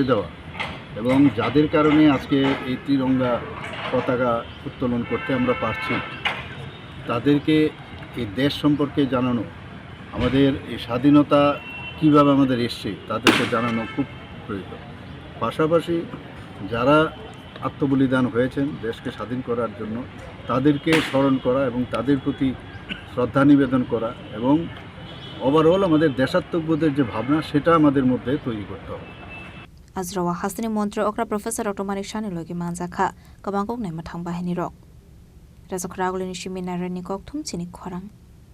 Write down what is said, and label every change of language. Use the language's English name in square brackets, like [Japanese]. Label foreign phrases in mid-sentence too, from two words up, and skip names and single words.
[Bangla] দেওয়া এবং যাদের কারণে আজকে এই তিরঙ্গা পতাকা উত্তোলন করতে আমরা পারছি তাদেরকে এই দেশ সম্পর্কে জানানো আমাদের এই স্বাধীনতা কীভাবে আমাদের এসছে তাদেরকে জানানো খুব প্রয়োজন পাশাপাশি যারা আত্মবলিদান হয়েছেন দেশকে স্বাধীন করার জন্য তাদেরকে স্মরণ করা এবং তাদের প্রতি শ্রদ্ধা নিবেদন করা এবং ওভারঅল আমাদের দেশাত্মবোধের যে ভাবনা সেটা আমাদের মধ্যে তৈরি করতে হবে [Kok Borok] Azrawa Hasteni Mantri Okra Prof Dr Manik Shani logi manjaka kabangkok naima thang bahini rok Yachakjakha Chini Khorang